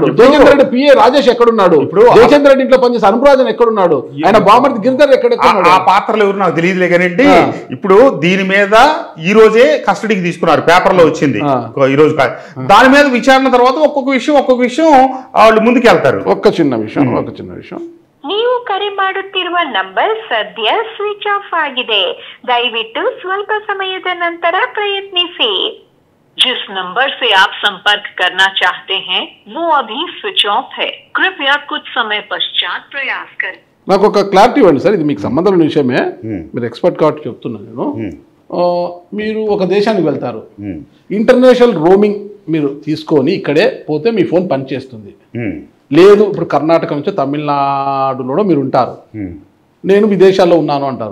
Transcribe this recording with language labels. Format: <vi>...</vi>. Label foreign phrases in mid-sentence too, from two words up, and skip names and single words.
<te>జయచంద్రారెడ్డి పిఏ రాజేష్ ఎక్కడున్నాడు? ఇప్పుడు జయచంద్రారెడ్డి ఇంట్లో పనిచేసి అనుప్రాజన్ ఎక్కడున్నాడు? ఆయన బామర్ది గిరిధర్ ఎక్కడున్నాడు? ఆ పాత్రలు ఎవరు నాకు తెలియదులే కానండి. ఇప్పుడు దీని మీద ఈ రోజే కస్టడీకి తీసుకున్నారు, పేపర్లో వచ్చింది ఈ రోజు. దాని మీద విచారణ తర్వాత ఒక్కొక్క విషయం వాళ్ళు ముందుకెళ్తారు. ఒక్క చిన్న విషయం</te> <kn>ನೀವು ಕರೆ ಮಾಡುತ್ತಿರುವ ನಂಬರ್ ಸದ್ಯ</kn> <en>switch off</en> <kn>ಆಗಿದೆ. ದಯವಿಟ್ಟು ಸ್ವಲ್ಪ ಸಮಯದ ನಂತರ ಪ್ರಯತ್ನಿಸಿ.</kn> <hi>जिस नंबर से आप संपर्क करना चाहते हैं वो अभी</hi> <en>switch off</en> <hi>है. कृपया कुछ समय पश्चात प्रयास करें.</hi> <te>నాకు ఒక క్లారిటీ ఇవ్వండి సార్, ఇది మీకు సంబంధం ఉన్న విషయమే, మీరు ఎక్స్పర్ట్ కాబట్టి చెప్తున్నాను నేను. మీరు ఒక దేశానికి వెళ్తారు,</te> <en>international roaming</en> <te>మీరు తీసుకొని ఇక్కడే పోతే మీ ఫోన్ పనిచేస్తుంది. లేదు ఇప్పుడు కర్ణాటక నుంచి తమిళనాడులో మీరు ఉంటారు, నేను విదేశాల్లో ఉన్నాను అంటారు.</te>